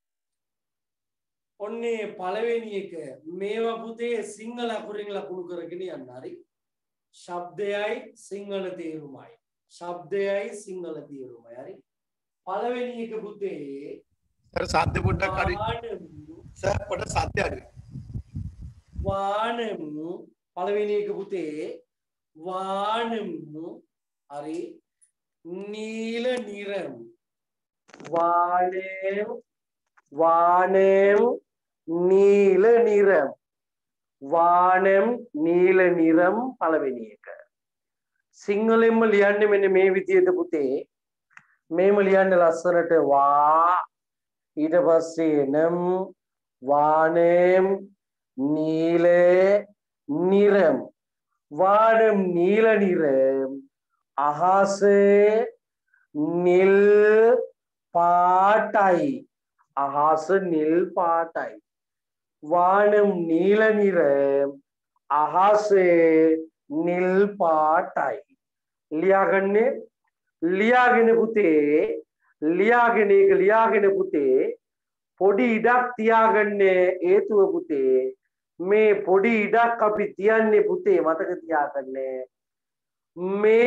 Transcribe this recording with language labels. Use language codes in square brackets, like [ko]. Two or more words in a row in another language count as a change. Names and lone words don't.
[si] ඔන්නේ පළවෙනි එක මේවා පුතේ සිංහල අකුරින් ලකුණු කරගෙන යන්න හරි ශබ්දයයි සිංහල තේරුමයි ශබ්දයයි සිංහල තේරුමයි හරි පළවෙනි එක පුතේ සර් සාද්ද පොඩ්ඩක් හරි සර් පොඩ සාද්ද හරි වානමු පළවෙනි එක පුතේ වානමු හරි [ta] நீல நிறம் வானம் நீல நிறம் வானம் நீல நிறம் [si] පළවෙනි එක සිංහලෙන්ම ලියන්නේ මෙන්න මේ විදිහට පුතේ මේම ලියන්න ලස්සනට වා ඊට පස්සේ නම් [ta] வானம் நீல நிறம் வானம் நீல நிறம் [si] අහස නිල් පාටයි අහස නිල් පාටයි [ta] வானம் நீல நிறம் [si] අහස නිල් පාටයි ලියාගෙන පුතේ ලියාගෙන පුතේ පොඩි ඉඩක් තියාගන්න හේතුව පුතේ මේ පොඩි ඉඩක් අපි තියන්නේ පුතේ මතක තියාගන්න මේ